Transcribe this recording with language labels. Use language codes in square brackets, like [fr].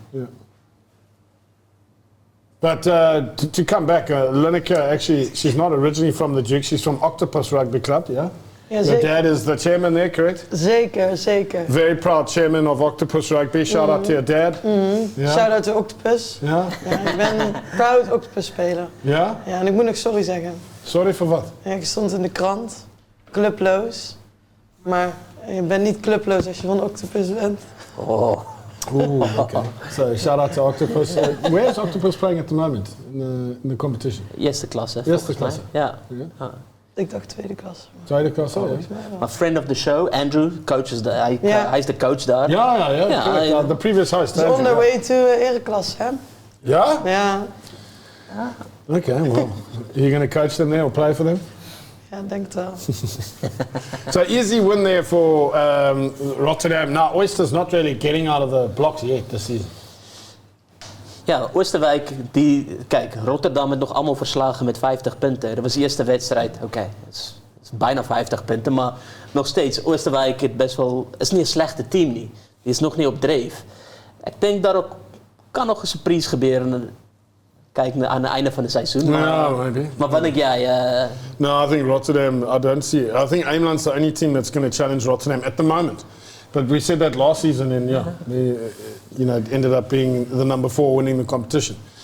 [en] Yeah. But to come back, Linneke, actually, she's not originally from the Duke. She's from Octopus Rugby Club, yeah? [nl] Ja, [en] Your dad is the chairman there, correct? [nl] Zeker. [en] Very proud chairman of Octopus Rugby. Shout out to your dad. Yeah. Shout out to Octopus. [nl] Ja? Ja, ik ben een proud Octopus speler. Ja? Ja, en ik moet nog sorry zeggen. Sorry voor wat? Ja, ik stond in de krant, clubloos. Maar je bent niet clubloos als je van Octopus bent. Oh. [en] Ooh, okay. So shout out to Octopus. Where is Octopus playing at the moment in the competition? [nl] Ereklasse. Ereklasse. Ja. Ik dacht tweede klas. Tweede klasse, ja. [en] My friend of the show, Andrew, coaches [nl] hij is de coach daar. [en] Ja. The previous host. It's on their way to Ereklasse, hè? [nl] Ja? Ja. [en] Okay, well, are you going to coach them there or play for them? [nl] Ja, denk het wel. [en] So easy win there for Rotterdam. Now, Oyster's not really getting out of the blocks yet this season. [nl] Ja, Oosterwijk, kijk, Rotterdam heeft nog allemaal verslagen met 50 punten. Dat was de eerste wedstrijd. Oké, dat is bijna 50 punten, maar nog steeds, Oosterwijk is niet een slechte team niet. Die is nog niet op dreef. Ik denk dat ook kan nog eens een prijs gebeuren. Kijk aan het einde van het seizoen. [en] Maybe. [nl] Maar wat denk jij? [en] No, I think Rotterdam, I don't see it. I think Ameland's the only team that's going to challenge Rotterdam at the moment. But we said that last season and they, ended up being the number 4 winning the competition.